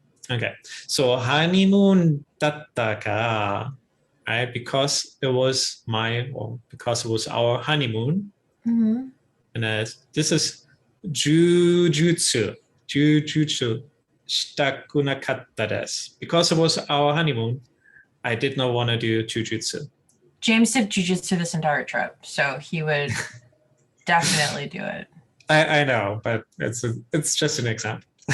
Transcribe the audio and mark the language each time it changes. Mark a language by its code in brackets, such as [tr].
[en] Okay, so honeymoon [ja] だったか, [en] right? Because it was our honeymoon. Mm-hmm. And this is jujutsu. [ja] Jujutsu したくなかったです. [en] Because it was our honeymoon, I did not want to do jujutsu. James did jujitsu this entire trip, so he would definitely do it. I know, but it's just an example.